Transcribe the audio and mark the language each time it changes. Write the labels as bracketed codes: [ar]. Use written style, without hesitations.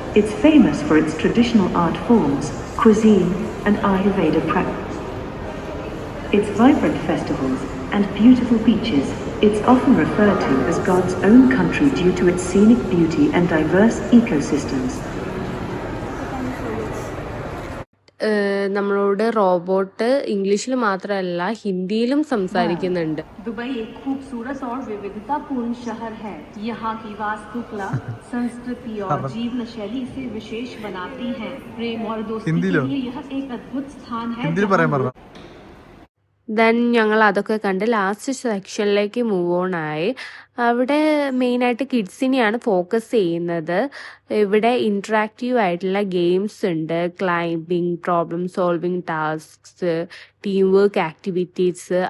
[en] It's famous for its traditional art forms, cuisine, and Ayurveda practice. Its vibrant festivals and beautiful beaches. It's often referred to as God's own country due to its scenic beauty and diverse ecosystems. [ml] നമ്മളോട് robot ഇംഗ്ലീഷിൽ മാത്രമല്ല ഹിന്ദിയിലും സംസാരിക്കുന്നുണ്ട്. [hi] Dubai एक खूबसूरत और विविधतापूर्ण शहर है. यहाँ की वास्तुकला, संस्कृति और जीवन शैली इसे विशेष बनाती है. प्रेम और दोस्ती के लिए यह एक अद्भुत स्थान है. [ml] ദെൻ ഞങ്ങൾ അതൊക്കെ കണ്ട് ലാസ്റ്റ് സെക്ഷനിലേക്ക് മൂവ് ഓൺ ആയി. അവിടെ മെയിനായിട്ട് കിഡ്സിനെയാണ് ഫോക്കസ് ചെയ്യുന്നത്. ഇവിടെ ഇൻട്രാക്റ്റീവ് ആയിട്ടുള്ള ഗെയിംസ് ഉണ്ട്, climbing, problem solving tasks, team work activities.